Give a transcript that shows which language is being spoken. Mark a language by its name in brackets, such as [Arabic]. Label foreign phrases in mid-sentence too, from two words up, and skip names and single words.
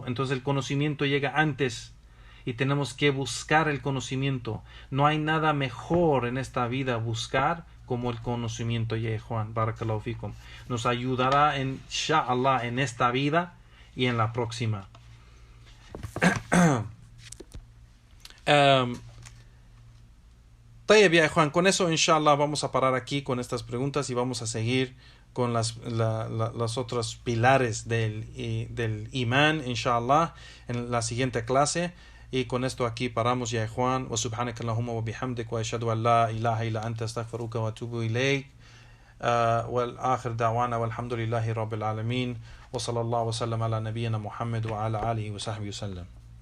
[Spanish] Entonces el conocimiento llega antes y tenemos que buscar el conocimiento. No hay nada mejor en esta vida buscar como el conocimiento. Ya Juan, [Arabic] بارك الله فيكم, [Spanish] nos ayudará inshallah en esta vida y en la próxima. [Arabic] طيب يا [Spanish] Juan, con eso inshallah vamos a parar aquí con estas preguntas y vamos a seguir con las otros pilares del imán inshallah en la siguiente clase. Y con esto aquí paramos ya Juan. [Arabic] وسبحانك اللهم وبحمدك وأشهد أن لا إله إلا أنت أستغفرك وأتوب إليك. وآخر دعوانا والحمد لله رب العالمين. وصلى الله وسلم على نبينا محمد وعلى آله وصحبه وسلم.